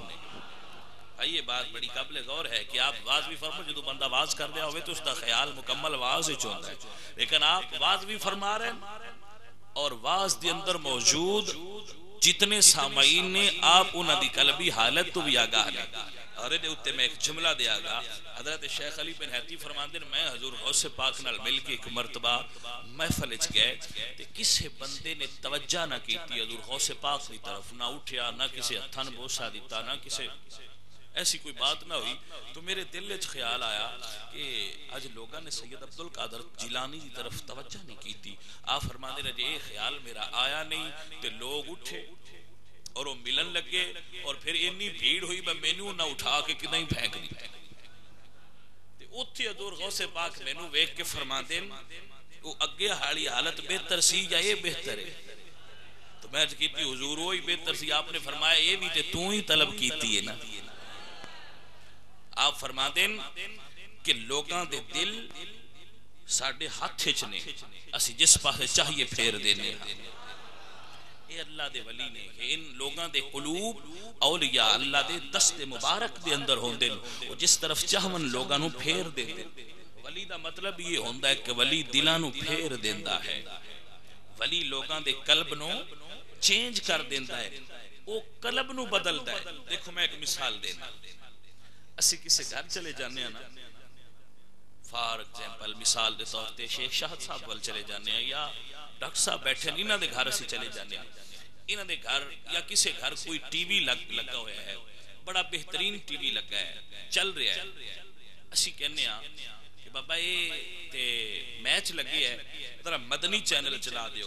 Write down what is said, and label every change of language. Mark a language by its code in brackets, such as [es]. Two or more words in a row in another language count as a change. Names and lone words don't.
[ur] یہ بات بڑی قابل غور ہے کہ آپ واز بھی فرما، [pa] جدو بندہ واز کر دیا ہوئے [ur] تو اس کا خیال مکمل واز ہی چوندا ہے، لیکن آپ واز بھی فرما رہے ہیں [pa] اور واز دے اندر موجود جتنے سامعین نے آپ انہاں دی قلبی حالت تو بھی آگاہ لیں۔ اور دے اتے میں ایک جملہ دیا گا، حضرت شیخ علی بن حیتی فرماندے میں حضور غوث پاک نال مل کے ایک مرتبہ محفل وچ گئے تے کسے بندے نے توجہ نہ کیتی حضور غوث پاک کی طرف، نہ اٹھیا نہ کسے ہتھاں نوں بوسا دیتا، نہ کسے ایسی کوئی بات نہ ہوئی۔ تو میرے دل وچ خیال آیا کہ اج لوگاں نے سید عبدالقادر جیلانی دی طرف توجہ نہیں کیتی۔ آپ فرماندے نے جے خیال میرا آیا نہیں تے لوگ اٹھے اور وہ ملن لگے اور پھر اتنی بھیڑ ہوئی میں مینوں نہ اٹھا کے کدیں پھینک دیتا۔ تے اوتھے حضور غوث پاک مینوں ویکھ کے فرماندے وہ اگے والی حالت بہتر سی یا یہ بہتر ہے؟ تو میں کیتی حضور وہی بہتر سی۔ آپ نے فرمایا یہ بھی تے تو ہی طلب کیتی ہے نا۔ آپ فرماندے کہ لوگاں دے دل ساڈے ہاتھ وچ نے، اسی جس پاسے چاہیے پھیر دینے ہاں۔ اے اللہ دے ولی نے کہ ان لوگاں دے قلوب اولیاء اللہ دے دست مبارک دے اندر ہوندے وہ جس طرف چاہون لوگاں نو پھیر دے دے۔ ولی دا مطلب یہ ہوندا ہے کہ ولی دلاں نو پھیر دیندا ہے، ولی لوگاں دے قلب نو چینج کر دیندا ہے، وہ قلب نو بدلدا ہے۔ دیکھو میں ایک مثال دینا، اسی کسے گھر چلے جانے ہیں نا، [en] for example [pa] مثال دے طور تے شیخ شاہد صاحب وال چلے جانے ہیں یا ڈاکٹر صاحب بیٹھے ہیں، انہاں دے گھر اسی چلے جانے ہیں، انہاں دے گھر یا کسے گھر کوئی ٹی وی لگا ہوا ہے، بڑا بہترین ٹی وی لگا ہے، چل رہا ہے، اسی کہنے ہیں کہ بابا یہ تے میچ لگے ہے، ذرا مدنی چینل چلا دیو۔